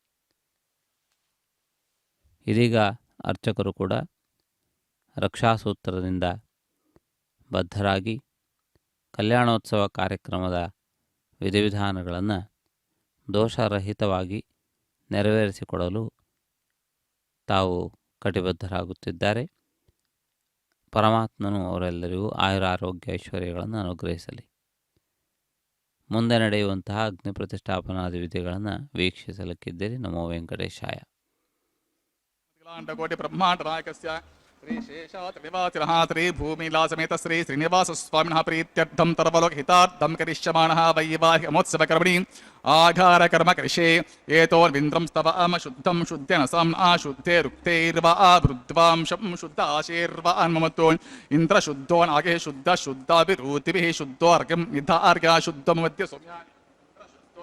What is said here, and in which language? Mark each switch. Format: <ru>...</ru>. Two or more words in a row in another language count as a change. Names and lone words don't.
<kn>ಇದೀಗ ಅರ್ಚಕರು ಕೂಡ ರಕ್ಷಾಸೂತ್ರದಿಂದ ಬದ್ಧರಾಗಿ ಕಲ್ಯಾಣೋತ್ಸವ ಕಾರ್ಯಕ್ರಮದ ವಿಧಿವಿಧಾನಗಳನ್ನು ದೋಷರಹಿತವಾಗಿ ನೆರವೇರಿಸಿಕೊಡಲು ತಾವು ಕಟಿಬದ್ಧರಾಗುತ್ತಿದ್ದಾರೆ. ಪರಮಾತ್ಮನು ಅವರೆಲ್ಲರಿಗೂ ಆಯುರಾರೋಗ್ಯ ಐಶ್ವರ್ಯಗಳನ್ನು ಅನುಗ್ರಹಿಸಲಿ. ಮುಂದೆ ನಡೆಯುವಂತಹ ಅಗ್ನಿ ಪ್ರತಿಷ್ಠಾಪನಾದಿ ವಿಧಿಗಳನ್ನು ವೀಕ್ಷಿಸಲಿಕ್ಕಿದ್ದೀರಿ.</kn> <sa>ನಮೋ ವೆಂಕಟೇಶಾಯ. ಕೋಟಿ ಬ್ರಹ್ಮಾಂಡ ನಾಯಕಸ್ಯ ಶ್ರೀ ಶೇಷಾದ್ರಿವಾಸಿನಃ ಶ್ರೀ ಭೂಮಿಲಾಸಮೇತ ಶ್ರೀ ಶ್ರೀನಿವಾಸ ಸ್ವಾಮಿನಃ ಪ್ರೀತ್ಯರ್ಥಂ ತರ್ವಲೋಕ ಹಿತಾರ್ಥಂ ಕರಿಷ್ಯಮಾಣಃ ವೈವಾಹಿಕಮೋತ್ಸವ ಕರ್ಮಣಿ ಆಘಾರ ಕರ್ಮ ಕರಿಷೇ ಏತೋರ್ವಿಂದ್ರಂ ಸ್ತವಾಮ ಶುದ್ಧಂ ಶುದ್ಧೇನ ಸಾಮ್ನಾ ಶುದ್ಧೇ ರುಕ್ತೈರ್ವಾ ವೃದ್ವಾಂಶಂ ಶುದ್ಧ ಆಶೀರ್ವಾ ಅನ್ಮಮತ್ತೋ ಇಂದ್ರ ಶುದ್ಧೋನ್ ಆಗೆ ಶುದ್ಧ ಶುದ್ಧಾಭಿರೂತಿಭಿಃ ಶುದ್ಧೋ ಅರ್ಘ್ಯಂ ನಿಧಾರ್ಘ್ಯ ಶುದ್ಧಂ ಮಧ್ಯ ಸೌಮ್ಯಾನಿ ಶುದ್ಧೋ</sa>